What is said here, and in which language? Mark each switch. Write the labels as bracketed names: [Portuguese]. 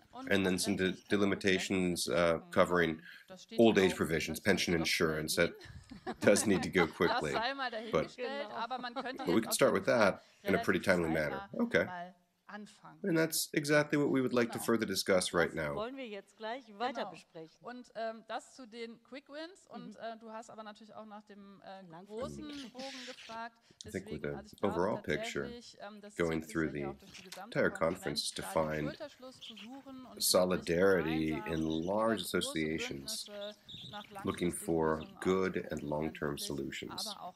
[English] And then some delimitations covering old age provisions, pension insurance. That does need to go quickly. But we can start with that in a pretty timely manner. Okay. And that's exactly what we would like to further discuss right now. [German] Wollen wir jetzt gleich weiter besprechen. Und das zu den Quick Wins. Und du hast aber natürlich auch nach dem großen Bogen gefragt. [English] I think with the overall picture, going through the entire conference to find solidarity in large associations, looking for good and long-term solutions.